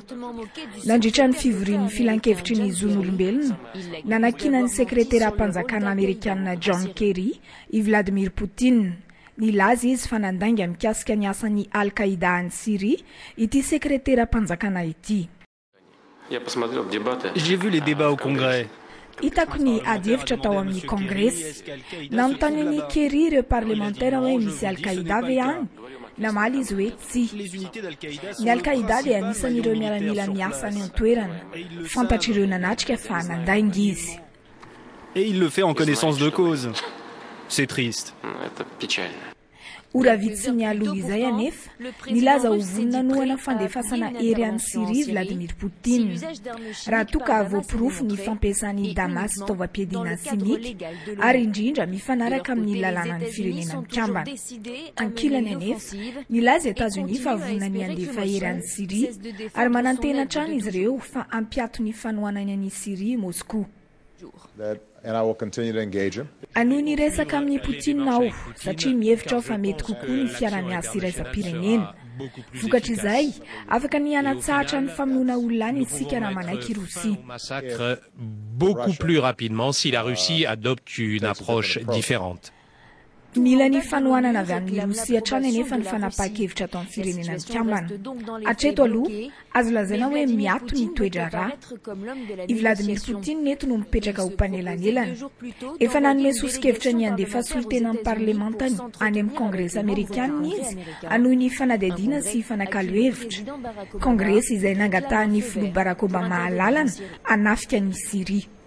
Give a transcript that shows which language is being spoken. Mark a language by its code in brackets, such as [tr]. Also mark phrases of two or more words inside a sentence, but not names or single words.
[mg] Nandritra ny fivorian'ny filan-kevitry ny zon'olombelona, nanakina ny sekretera-panjakana Amerikanina John Kerry i Vladimir Poutine. Nilaza izy fa nandanga mikasika ny asan'ny Al-Qaïda any Syrie ity sekretera-panjakana ity. [fr] J'ai vu les débats au Congrès. [mg] Hitako ny ady hevitra tao amin'ny Congrès. Nanontany ny Kerry ireo parlementaire hoe misy Al-Qaïda ve any? Namaly izy hoe tsy. Ny Al-Qaïda dia anisan'ireo miaramila miasa any an-toerana. Fantatr'ireo nanatrika fa nandanga izy. [fr] Et il le fait en connaissance de cause. C'est triste. [mg] Ora vitsy mialoha izay anefa nilaza ho vonina nohana fandefasana hery any Syrie Vladimir Poutine. Raha toka voapirofo ny fampiasany Damas fitaovam-piadiana simika ary indrindra mifanaraka amin'ny lalàna ny firenena mikambana. Ankilany anefa nilaza Etazonia fa vonina ny andefa hery any Syrie ary manantena hatrany izy ireo fa ampiato ny fanohanany any Syrie Moscou. [en] And I will continue to engage him. [mg] Anoho ny resaka amin'ny Poutine aho satria mihevitra aho fa mety kokoa ny fiara-miasa iraisam-pirenena. Vokatra izay afaka ny hanatsahatra ny famonoana olona any isika raha manaiky Rosia. [fr] Beaucoup plus rapidement si la Russie adopte une approche différente. [mg] mila ny fanohanana avy amin'ny rosia hatrany anefa ny fanapa-kevitra atao amin'ny firenena ny kambana hatreto aloha azo lazaina hoe miato ny toedra rà i Vladimir Poutine neto no mipetraka ho mpanelanelana efa nanome sosikevitra ny andefa solotena amin'ny parlementany any amin'ny kongresy amerikanina izy anohy ny fanadihadiana sy fanakalo hevitra kongresy izay nangatahan'ny filoha Barack Obama alalana anafika ny Syrie.